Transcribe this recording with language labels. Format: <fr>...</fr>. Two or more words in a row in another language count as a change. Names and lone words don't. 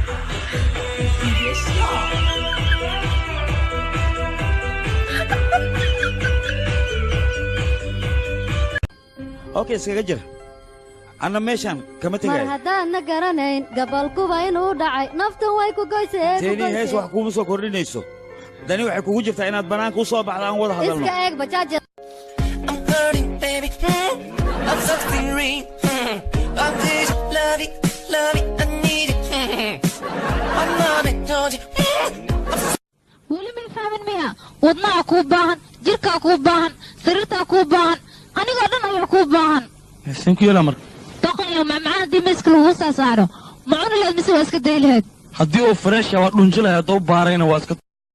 <so>okay iskaga jir ana meeshan kama tagay mar haddaan garanayn gabalkuba inuu dhacay naftan way ku goyseen teeni hees wax kuuma soo kordhinayso dani waxay kugu jirtaa inaad banaanka u soo baxdo aan wada hadalno iska eeg bajaaja</so> <en>I'm flirting, baby. I'm something real. I'm this love it, I need it. I'm not it, told you.</en> <so>weli ma fahmin miya wadnaha kuu baahan jirkaa kuu baahan sariirtaa kuu baahan anigoo dhan ayaa kuu baahan</so> <en>thank you lamar</en> <so>doqoyo macmacaan haddii miiska lagu soo saaro ma cuni lahayd mise waa iska day lahayd haddii uu fresh waa dhunji lahayd oo baarayna waa iska</so>